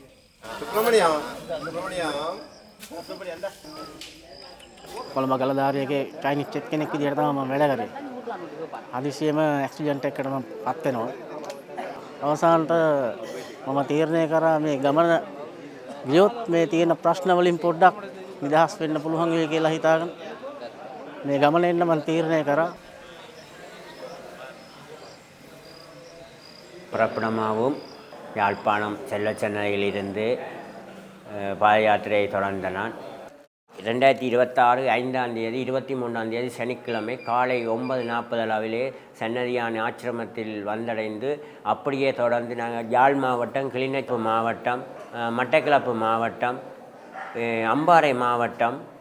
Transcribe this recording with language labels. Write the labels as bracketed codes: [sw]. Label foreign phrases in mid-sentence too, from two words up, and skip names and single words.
[si] කොළඹ ගලදාරියගේ [en] Chinese chef [si] කෙනෙක් විදියට තමයි මම වැඩ කරේ. හදිසියෙම ඇක්සිඩන්ට් එකකට මම පත් වෙනවා. අවසානට මම තීරණය කරා මේ ගමන ගියොත් මේ තියෙන ප්‍රශ්න වලින් පොඩ්ඩක් නිදහස් වෙන්න පුළුවන් වෙයි කියලා හිතාගෙන මේ ගමන එන්න මම තීරණය කරා. [ta] புறப்படமாகவும் யாழ்ப்பாணம் செல்லச்சென்னையிலிருந்து பாத யாத்திரையை தொடர்ந்த நான் 2026 5ஆம் தேதி 23ஆம் தேதி சனிக்கிழமை காலை 9:40 அளவிலே சன்னதியான ஆசிரமத்தில் வந்தடைந்து அப்படியே தொடர்ந்து நாங்கள் யாழ் மாவட்டம், கிளிநொச்சி மாவட்டம், மட்டக்களப்பு மாவட்டம், அம்பாறை மாவட்டம்,